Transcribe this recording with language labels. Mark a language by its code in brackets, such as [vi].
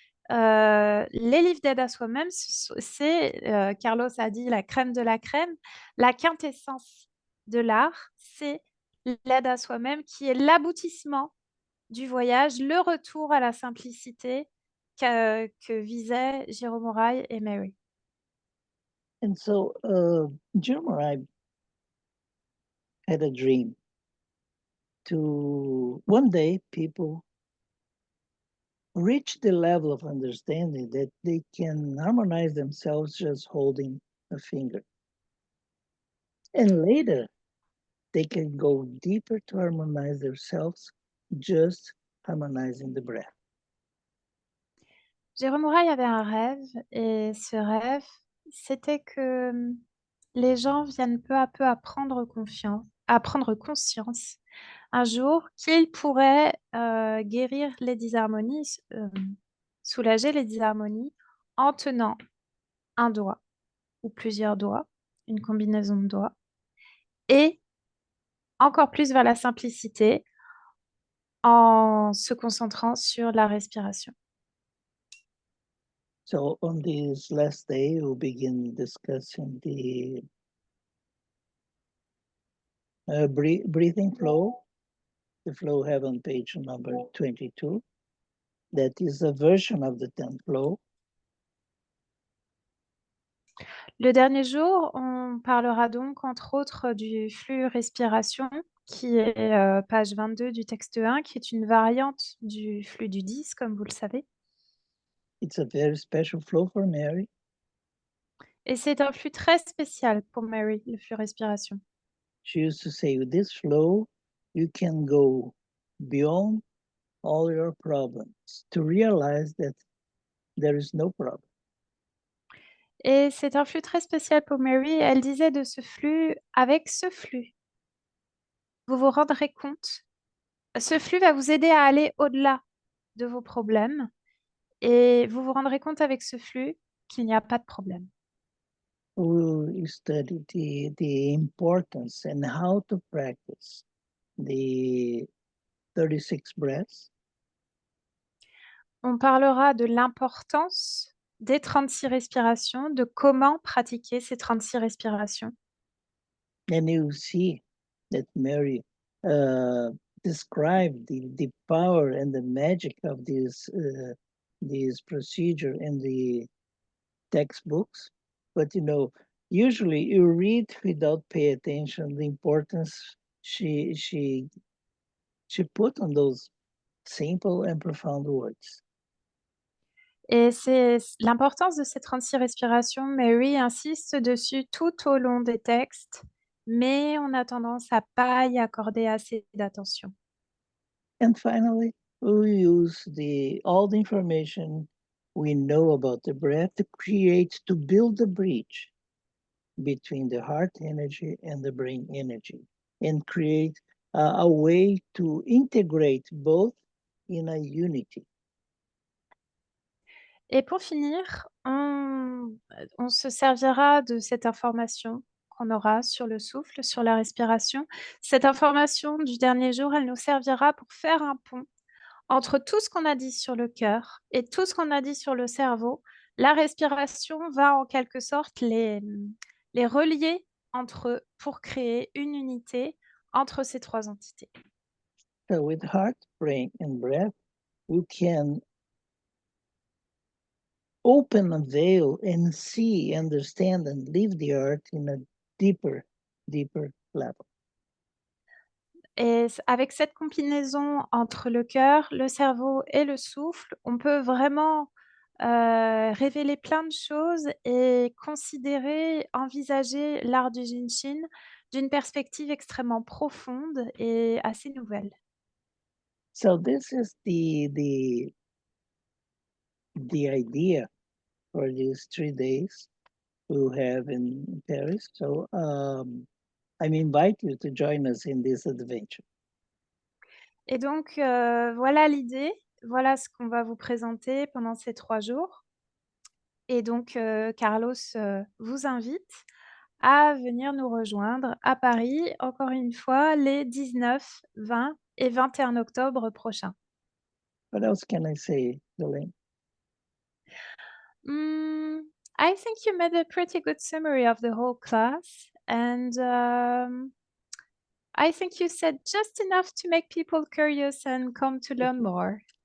[fr] Les livres d'aide à soi-même, c'est, Carlos a dit, la crème de la crème. La quintessence de l'art, c'est l'aide à soi-même qui est l'aboutissement du voyage, le retour à la simplicité que visaient Jérôme Moraille et Mary. [en] And so Jeremiah had a dream to one day people reach the level of understanding that they can harmonize themselves just holding a finger. And later, they can go deeper to harmonize themselves just harmonizing the breath. [fr] Jérôme Moraille avait un rêve et ce rêve, c'était que les gens viennent peu à peu à prendre conscience un jour qu'ils pourraient guérir les disharmonies, soulager les disharmonies en tenant un doigt ou plusieurs doigts, une combinaison de doigts, et encore plus vers la simplicité en se concentrant sur la respiration. [en] So on this last day, we'll begin discussing the breathing flow. The flow have on page number 22. That is a version of the 10th flow. [fr] Le dernier jour, on parlera donc entre autres du flux respiration, qui est page 22 du texte 1, qui est une variante du flux du 10, comme vous le savez. [en] It's a very special flow for Mary. [fr] Et c'est un flux très spécial pour Mary, le flux respiration. [en] She used to say, with this flow, you can go beyond all your problems to realize that there is no problem. [fr] Et c'est un flux très spécial pour Mary. Elle disait de ce flux, avec ce flux, vous vous rendrez compte, ce flux va vous aider à aller au-delà de vos problèmes et vous vous rendrez compte avec ce flux qu'il n'y a pas de problème. [en] we'll study the importance and how to practice the 36 breaths. [fr] On parlera de l'importance des 36 respirations, de comment pratiquer ces 36 respirations. [en] And you see that Mary described the power and the magic of this procedure in the textbooks. But usually you read without pay attention the importance she put on those simple and profound words. [fr] Et c'est l'importance de ces 36 respirations. Mary insiste dessus tout au long des textes, mais on a tendance à pas y accorder assez d'attention. [en] And finally, we use all the information we know about the breath to build the bridge between the heart energy and the brain energy and create a way to integrate both in a unity. [fr] Et pour finir, on se servira de cette information qu'on aura sur le souffle, sur la respiration. Cette information du dernier jour, elle nous servira pour faire un pont entre tout ce qu'on a dit sur le cœur et tout ce qu'on a dit sur le cerveau. La respiration va en quelque sorte les relier entre eux pour créer une unité entre ces trois entités. [en] So with heart, brain, and breath, you can open a veil and see, understand, and live the art in a deeper level. [fr] Et avec cette combinaison entre le cœur, le cerveau et le souffle, on peut vraiment révéler plein de choses et considérer, envisager l'art du Jinshin d'une perspective extrêmement profonde et assez nouvelle. [en] So this is the idea for these 3 days we'll have in Paris. So I invite you to join us in this adventure. [fr] Et donc, voilà l'idée, voilà ce qu'on va vous présenter pendant ces 3 jours. Et donc, Carlos vous invite à venir nous rejoindre à Paris, encore une fois, les 19, 20 et 21 octobre prochains. [en] What else can I say, Elaine? I think you made a pretty good summary of the whole class, and I think you said just enough to make people curious and come to learn more.